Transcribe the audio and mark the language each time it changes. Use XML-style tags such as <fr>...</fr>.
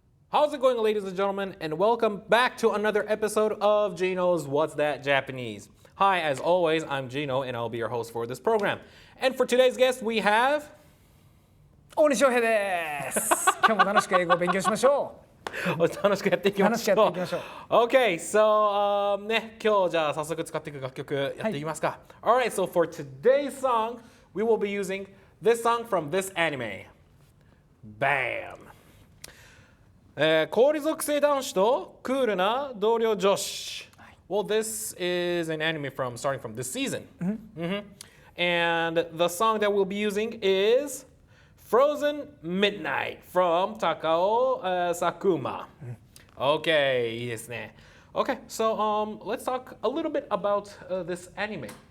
<en>How's it going, ladies and gentlemen, and welcome back to another episode of Gino's What's That Japanese. Hi, as always, I'm Gino, and I'll be your host for this program. And for today's guest, we have...</en> <ja>大西翔平です。今日も楽しく英語を勉強しましょう。楽しくやっていきましょう。楽しくやっていきましょう。 Okay, so ね、今日じゃあ早速使っていく楽曲やっていきますか。</ja> <en>Alright, so for today's song, we will be using this song from this anime. Bam!</en> <ja>氷属性男子とクールな同僚女子。</ja> <en>Well, this is an anime starting from this season. And the song that we'll be using is Frozen Midnight from Takao Sakuma.</en> <ja>Okay, いいですね。</ja> <en>Okay, so let's talk a little bit about this anime.</en>